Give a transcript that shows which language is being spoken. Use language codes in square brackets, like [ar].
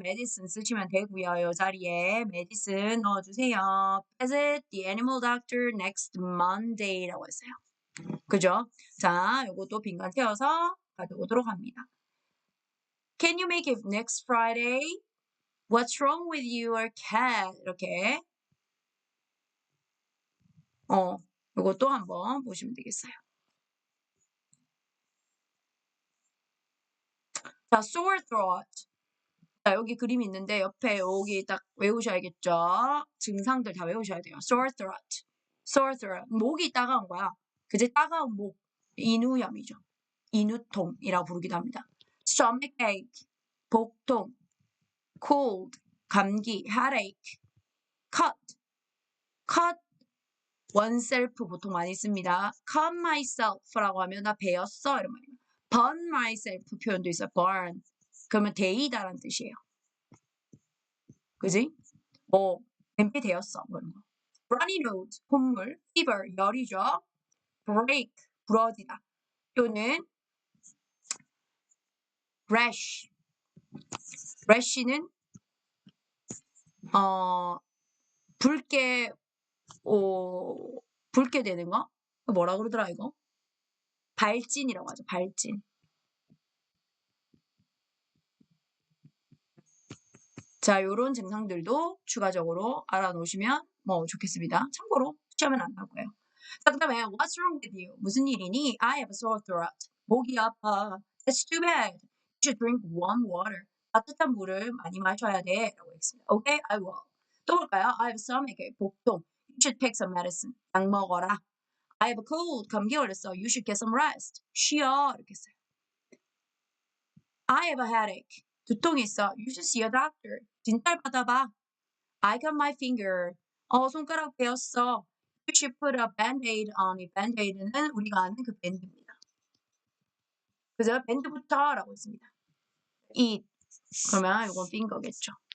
[ko] medicine 쓰시면 되고요. 이 자리에 medicine 넣어주세요. [en] Visit the animal doctor next Monday라고 [ko] 했어요. 그죠? 자, 요것도 빈칸 채워서 가져오도록 합니다. [en] Can you make it next Friday? What's wrong with your cat? [ko] 이렇게 요것도 한번 보시면 되겠어요. 자, [en] sore throat. [ko] 자, 여기 그림이 있는데 옆에 여기 딱 외우셔야겠죠? 증상들 다 외우셔야 돼요. [en] sore throat. sore throat. [ko] 목이 따가운 거야. 그제 따가운 목. 인후염이죠. 인후통이라고 부르기도 합니다. [en] stomach ache. [ko] 복통. [en] cold. [ko] 감기. [en] headache. cut oneself [ko] 보통 많이 씁니다. [en] cut myself [ko] 라고 하면 나 베었어 이런 말이에요. [en] burn myself [ko] 표현도 있어요. [en] burn. [ko] 그러면 데이다라는 뜻이에요. 그지? 냄비 데였어. 뭐 이런 거. [en] runny nose, [ko] 콧물, [en] fever, [ko] 열이죠. [en] break, [ko] 부러지다. 또는 [en] rash. [ko] rash는 붉게 붉게 되는 거? 뭐라 그러더라 이거? 발진이라고 하죠. 발진. 자, 요런 증상들도 추가적으로 알아놓으시면 좋겠습니다. 참고로 시험엔 안 나올 거예요. 자, 그 다음에 [en] What's wrong with you? [ko] 무슨 일이니? [en] I have a sore throat. [ko] 목이 아파. [en] That's too bad. You should drink warm water. [ko] 따뜻한 물을 많이 마셔야 돼. 라고 했습니다. [en] Okay, I will. [ko] 또 볼까요? [en] I have stomach [ko] 복통. [en] You should take some medicine. [ko] 약 먹어라. [en] I have a cold. [ko] 감기 걸렸어. [en] You should get some rest. [ko] 쉬어. 이렇게 했어요. [en] I have a headache. [ko] 두통이 있어. [en] You should see a doctor. [ko] 진찰 받아봐. [en] I got my finger. [ko] 손가락 베었어. [en] You should put a band-aid on it. [ko] band-aid는 우리가 아는 그 밴드입니다. 그래서 밴드부터라고 했습니다. [en] eat. [ko] 그러면 이건 finger겠죠.